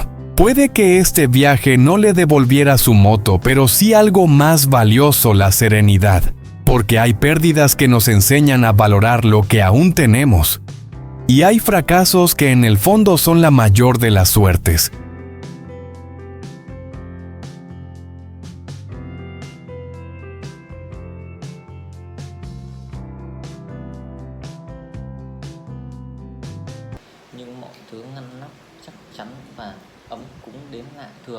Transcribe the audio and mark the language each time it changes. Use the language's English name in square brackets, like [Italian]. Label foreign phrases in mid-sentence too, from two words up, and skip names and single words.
[Spanish] Puede que este viaje no le devolviera su moto, pero sí algo más valioso, la serenidad. porque hay pérdidas que nos enseñan a valorar lo que aún tenemos, y hay fracasos que en el fondo son la mayor de las suertes. [Vietnamese] Nhưng mọi thứ ngăn nắp chắc chắn và ấm cúng đến lạ thường.